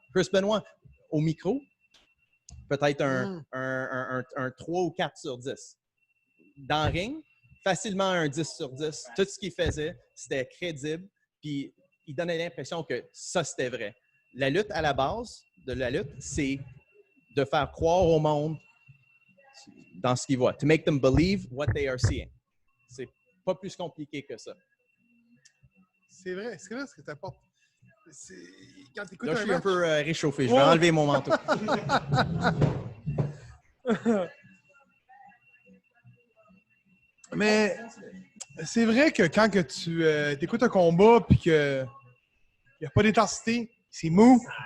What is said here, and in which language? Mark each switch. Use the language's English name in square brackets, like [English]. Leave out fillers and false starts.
[French] Chris Benoit, au micro, peut-être un 3 ou 4 sur 10. Dans le ring, facilement un 10 sur 10. Tout ce qu'il faisait, c'était crédible. Puis, il donnait l'impression que ça, c'était vrai. La lutte, à la base de la lutte, c'est de faire croire au monde dans ce qu'ils voient. [English] To make them believe what they are seeing. [French] C'est pas plus compliqué que ça. C'est vrai ce que tu apportes. Quand là, je suis un peu réchauffé. Je vais enlever mon manteau. Mais c'est vrai que quand que tu écoutes un combat et qu'il n'y a pas d'intensité, c'est mou.